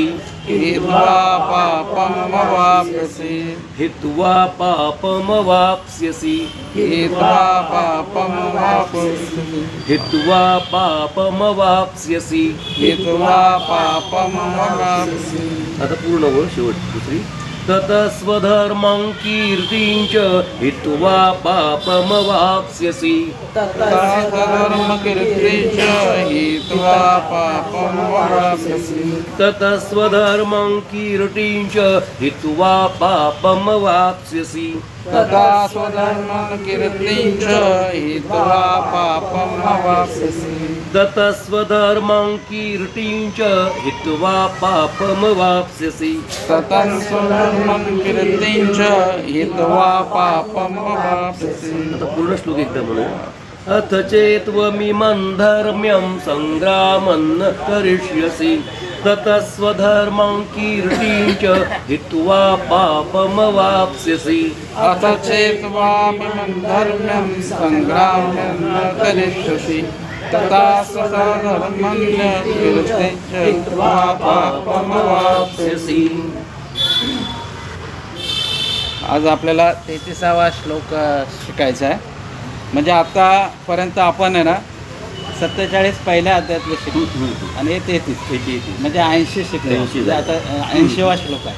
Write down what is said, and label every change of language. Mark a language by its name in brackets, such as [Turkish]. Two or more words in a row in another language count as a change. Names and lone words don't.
[Sanskrit] हित्वा पापमवाप्स्यसि हित्वा पापमवाप्स्यसि हित्वा पापमवाप्स्यसि हित्वा पापमवाप्स्यसि. हित्वा पापमवाप्स्यसि. [Marathi] आता पूर्ण ओळ शेवट दुसरी. [Sanskrit] ततस्वधर्मं कीर्तिं च हित्वा पापमवाप्स्यसि ततस्वधर्मं कीर्तिं च हित्वा पापमवाप्स्यसि ततस्वधर्मं कीर्तिं च हित्वा पापमवाप्स्यसि तथा स्वधर्मं कीर्तिं च हित्वा पापमवाप्स्यसि ततस्वधर्मं कीर्तिं च हित्वा पापमवाप्स्यसि तथा स्वधर्मं कीर्तिं च हित्वा पापमवाप्स्यसि. [Marathi] आता पूर्ण श्लोक एकदा म्हणूया. [Sanskrit] अथ चेत्त्वमिमं धर्म्यं संग्रामं न करिष्यसि ततस्वधर्मं कीर्तिं च हित्वा पापमवाप्स्यसि अथ चेत्त्वमिमं धर्म्यं संग्रामं न करिष्यसि तथा स्वधर्मं कीर्तिं च हित्वा पापमवाप्स्यसि. [Marathi] आज आपल्याला 33वा श्लोक शिकायचा आहे. म्हणजे आतापर्यंत आपण आहे ना 47 पहिल्या अध्यायातले शिकले आणि हे 33 म्हणजे 80 शिकले. 80 म्हणजे आता 80वा श्लोक आहे.